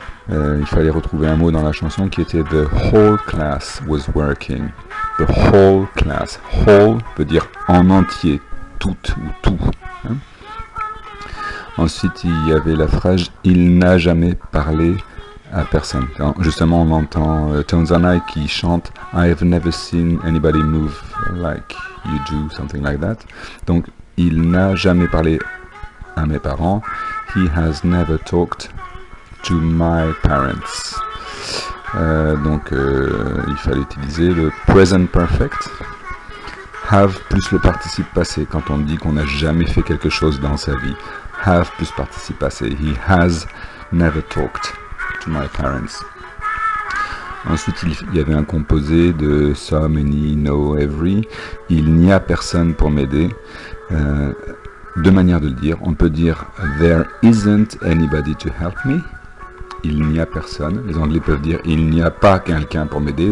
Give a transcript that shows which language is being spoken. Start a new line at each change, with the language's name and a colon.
French: Il fallait retrouver un mot dans la chanson qui était
English: The whole class was working. The whole class.
French: Whole veut dire en entier, toute ou tout. Hein? Ensuite, il y avait la phrase Il n'a jamais parlé à personne. Alors, justement, on entend Tones and I qui chante
English: I've never seen anybody move like you do, something like that.
French: Donc, il n'a jamais parlé à mes parents.
English: He has never talked to my parents.
French: Il fallait utiliser le present perfect. Have plus le participe passé quand on dit qu'on n'a jamais fait quelque chose dans sa vie. Have plus participe passé.
English: He has never talked to my parents.
French: Ensuite, il y avait un composé de some, any, no, every. Il n'y a personne pour m'aider. Deux manières de le dire. On peut dire
English: there isn't anybody to help me.
French: Il n'y a personne. Les Anglais peuvent dire il n'y a pas quelqu'un pour m'aider.